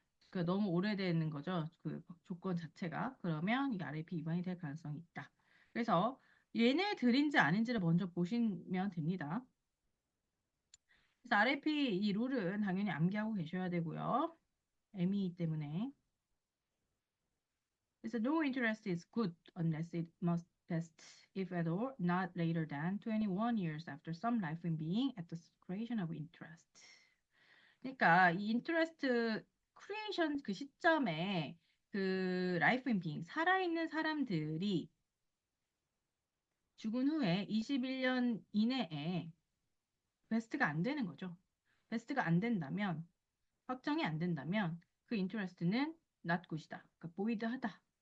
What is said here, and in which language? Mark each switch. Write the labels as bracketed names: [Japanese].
[Korean] 그러니까 너무 오래되는 거죠. 그 조건 자체가. 그러면 이게 RAP 위반이 될 가능성이 있다. 그래서 얘네들인지 아닌지를 먼저 보시면 됩니다. 그래서 RAP 이 룰은 당연히 암기하고 계셔야 되고요. M이기 때문에. 그래서 [English] no interest is good unless it must vest if at all not later than 21 years after some life being at the creation of interest. [Korean] 그러니까 이 인터레스트 크리에이션 그 시점에 그 라이프 인 빙 살아있는 사람들이 죽은 후에 21년 이내에 베스트가 안 되는 거죠. 베스트가 안 된다면 확정이 안 된다면 그 인터레스트는 [English] not good [Korean] 이다. 그러니까 보이드하다.